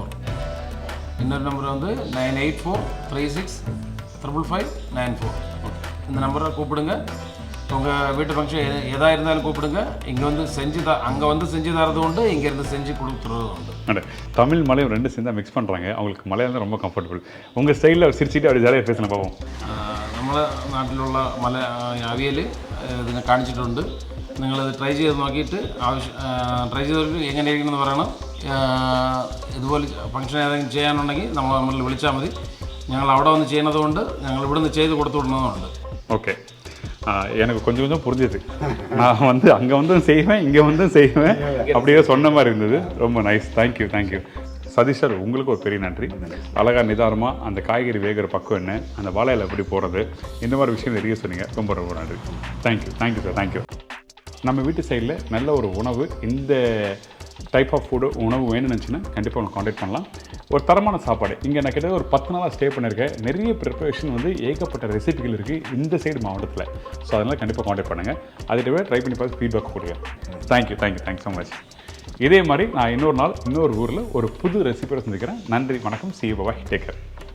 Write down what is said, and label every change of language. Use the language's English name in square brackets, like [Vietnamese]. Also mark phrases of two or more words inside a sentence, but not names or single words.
[Tamil] இன்னொரு நம்பர் வந்து 9843655594. இந்த நம்பரை கூப்பிடுங்க. உங்கள் வீட்டு ஃபங்க்ஷன் எதாக இருந்தாலும் கூப்பிடுங்க. இங்கே வந்து அங்கே வந்து செஞ்சு தரது உண்டு, இங்கேருந்து செஞ்சு கொடுத்துறது உண்டு. தமிழ் மலையும் ரெண்டு சேர்ந்து மிக்ஸ் பண்ணுறாங்க. அவங்களுக்கு மலையாளம் தான் ரொம்ப கம்ஃபர்டபுள். உங்கள் ஸ்டைலில் சிரிச்சிட்டு அப்படி ஜாலியாக பேசலாம் பார்ப்போம். [Malayalam] നമ്മളെ നാട്ടിലുള്ള അവിയൽ ഇതിനെ കാണിച്ചിട്ടുണ്ട്. നിങ്ങളത് ട്രൈ ചെയ്ത് നോക്കിയിട്ട് ട്രൈ ചെയ്തിട്ട് എങ്ങനെയിരിക്കണമെന്ന് പറയണം. ഇതുപോലെ ഫംഗ്ഷൻ ഏതെങ്കിലും ചെയ്യാനുണ്ടെങ്കിൽ നമ്മൾ വിളിച്ചാൽ മതി. ഞങ്ങൾ അവിടെ വന്ന് ചെയ്യുന്നത് കൊണ്ട് ഞങ്ങൾ ഇവിടുന്ന് ചെയ്ത് കൊടുത്തു വിടുന്നതുണ്ട്. [Tamil] ஓகே, எனக்கு கொஞ்சம் கொஞ்சம் புரிஞ்சுது. நான் வந்து அங்கே வந்து செய்வேன், இங்கே வந்து செய்வேன், அப்படியே சொன்ன மாதிரி இருந்தது. ரொம்ப நைஸ். தேங்க்யூ. சதீஷ் சார், உங்களுக்கு ஒரு பெரிய நன்றி. அழகாக நிதானமாக அந்த காய்கறி வேகிற பக்கம் என்ன, அந்த வாழையில் எப்படி போடுறது, இந்த மாதிரி விஷயம் நிறைய சொன்னீங்க. ரொம்ப ரொம்ப நன்றி. [English] thank you sir, thank you. [Tamil] நம்ம வீட்டு சைடில் நல்ல ஒரு உணவு, இந்த [English] type of [Tamil] உணவு வேணும்னு நினச்சின்னா கண்டிப்பாக உங்களை காண்டாக்ட் பண்ணலாம். ஒரு தரமான சாப்பாடு. இங்கே நான் கிட்ட ஒரு 10 நாளாக ஸ்டே பண்ணியிருக்கேன். நிறைய ப்ரிப்பரேஷன் வந்து ஏகப்பட்ட ரெசிபிகள் இருக்குது இந்த சைடு மாவட்டத்தில். ஸோ அதனால் கண்டிப்பாக காண்டாக்ட் பண்ணுங்கள். அதுகிட்டவே ட்ரை பண்ணி பார்த்து ஃபீட்பேக் கொடுங்க. [English] thank you so much. [Tamil] இதே மாதிரி நான் இன்னொரு நாள் இன்னொரு ஊரில் ஒரு புது ரெசிபியோட சந்திக்கிறேன். நன்றி, வணக்கம். [English] See you, bye, take care.